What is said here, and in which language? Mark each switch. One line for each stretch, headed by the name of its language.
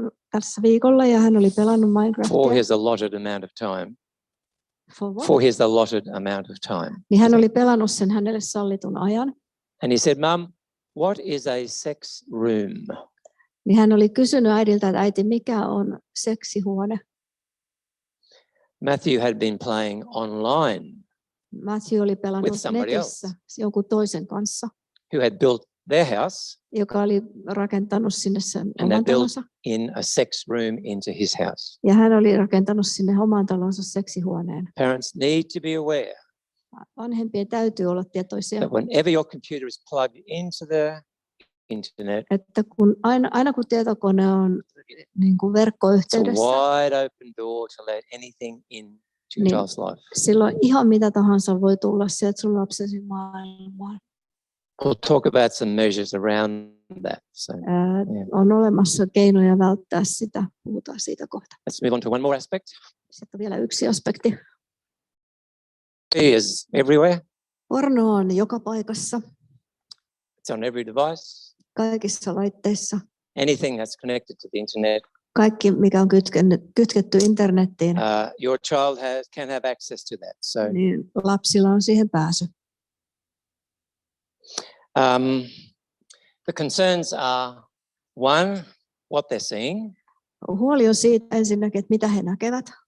Finnish: Tässä viikolla ja hän oli pelannut Minecraftia.
English: For his allotted amount of time. For his allotted amount of time.
Finnish: Niin hän oli pelannut sen hänelle sallitun ajan.
English: And he said, Mum, what is a sex room?
Finnish: Niin hän oli kysynyt äidiltä, että äiti, mikä on seksihuone?
English: Matthew had been playing online.
Finnish: Matthew oli pelannut netissä jonkun toisen kanssa.
English: Who had built their house.
Finnish: Joka oli rakentanut sinne sen oman talonsa.
English: In a sex room into his house.
Finnish: Ja hän oli rakentanut sinne oman talonsa seksihuoneen.
English: Parents need to be aware.
Finnish: Vanhempien täytyy olla tietoisia.
English: That whenever your computer is plugged into the internet.
Finnish: Että aina kun tietokone on niin kuin verkkoyhteydessä.
English: It's a wide open door to let anything in to your child's life.
Finnish: Silloin ihan mitä tahansa voi tulla sieltä sun lapsesi maailmaan.
English: We'll talk about some measures around that. So,
Finnish: on olemassa keinoja välttää sitä. Puhutaan siitä kohta.
English: Let's move on to one more aspect.
Finnish: Sitten vielä yksi aspekti.
English: It is everywhere.
Finnish: Porno on joka paikassa.
English: It's on every device.
Finnish: Kaikissa laitteissa.
English: Anything that's connected to the internet.
Finnish: Kaikki, mikä on kytketty internettiin.
English: Your child can have access to that. So,
Finnish: niin lapsilla on siihen pääsy.
English: The concerns are, one, what they're seeing.
Finnish: Huoli on siitä ensinnäkin, että mitä he näkevät.